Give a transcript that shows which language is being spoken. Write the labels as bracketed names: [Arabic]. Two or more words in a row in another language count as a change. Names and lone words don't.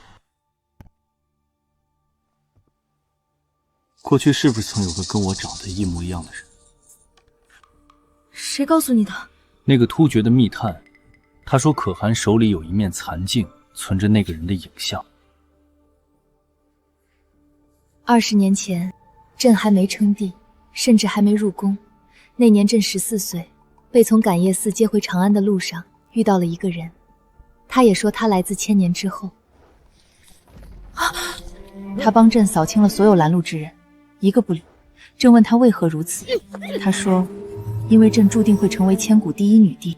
[Chinese] 过去是不是曾有个跟我长得一模一樣的人？誰告訴你的？那個突厥的密探，他說可汗手裡有一面殘鏡，存着那個人的影像。 20年前，朕還沒稱帝，甚至還沒入宮。那年朕14歲，被從感業寺接回長安的路上遇到了一個人，他也說他來自千年之後。他幫朕掃清了所有攔路之人，一個不留。朕問他為何如此，他說，因為朕注定會成為千古第一女帝。